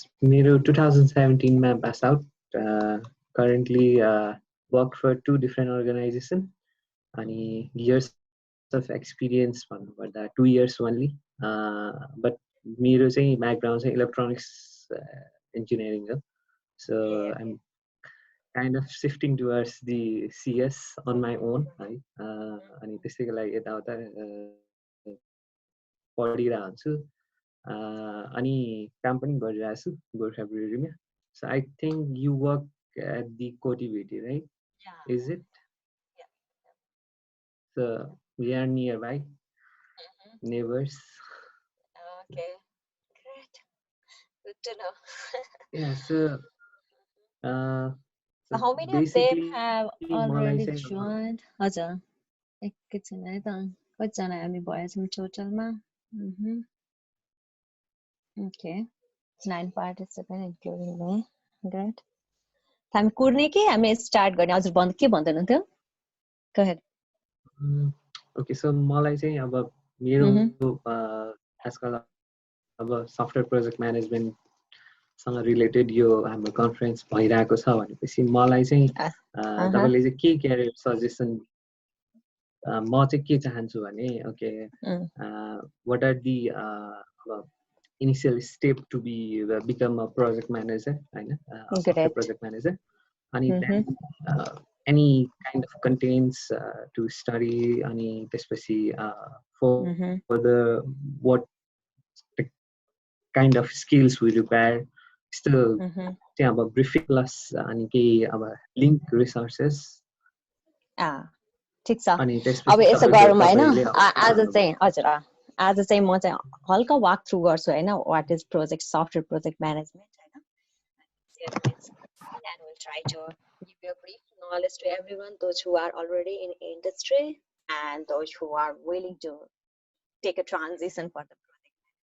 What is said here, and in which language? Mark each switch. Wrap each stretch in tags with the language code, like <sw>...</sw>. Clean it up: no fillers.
<ne>मेरो 2017 मा</ne> <en>pass out. Currently work for 2 different organizations.</en> <ne>अनि years of experience भन्नुपर्दा 2 years only.</ne> <en>But</en> <ne>मेरो चाहिँ background चाहिँ electronics engineering हो.</ne> <en>So I'm kind of shifting towards the CS on my own.</en> <ne>है अनि त्यसैको लागि यताउता पढिरहेको हुन्छु. अनि काम पनि गरिरहेको छु Gorkha ब्रुअरीमा.</ne> <en>So I think you work at the Cotivity, right? Yeah. Is it? Yeah. So we are nearby, neighbors. Okay, great. Good to know. Yeah. So how many of them have already joined?</en> <ne>हजुर एकैछिन है त कतिजना हामी भएछौँ टोटलमा</ne> <en>Okay, 9 participants including me. Great.</en> <ne>हामी कुर्ने कि हामी start गर्ने हजुर के भन्दै हुनुहुन्थ्यो?</ne> <en>Go ahead. Okay, so</en> <ne>मलाई चाहिँ अब मेरो आजकल अब सफ्टवेयर प्रोजेक्ट म्यानेजमेन्ट सँग रिलेटेड यो हाम्रो कन्फरेन्स भइरहेको छ भनेपछि मलाई चाहिँ तपाईले चाहिँ के क्यारियर सजेसन म चाहिँ के चाहन्छु भने</ne> <en>okay what are the initial step to become a project manager,</en> <ne>हैन software project manager, अनि</ne> <en>then any kind of contents to study</en> <ne>अनि त्यसपछि</ne> <en>for the what kind of skills we require still</en> <ne>चाहिँ अब briefing plus अनि केही अब link resources ठीक छ अब यसो गरौँ हैन आज चाहिँ हजुर आज चाहिँ म चाहिँ हल्का वाक थ्रु गर्छु हैन what is project software project management हैन</ne> <en>and we'll try to give you a brief knowledge to everyone, those who are already in industry and those who are willing to take a transition for the project.</en>